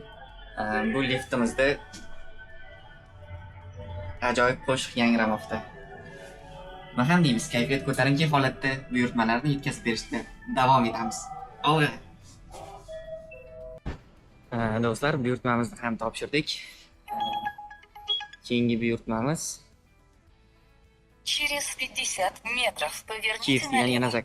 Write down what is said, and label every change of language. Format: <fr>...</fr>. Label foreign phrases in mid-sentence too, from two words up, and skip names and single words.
<uz>Bu liftimizda ajoyib qo'shiq yangramoqda. Nima ham deymiz, kayfiyat ko'tarinki holatda buyurtmalarni yetkazib berishda davom etamiz. Olg'a. Do'stlar, buyurtmamizni ham topshirdik. Keyingi buyurtmamiz</uz> <ru>Через 50 метров поверните</ru> <uz>KFC'dan yana</uz> <ru>налево.</ru>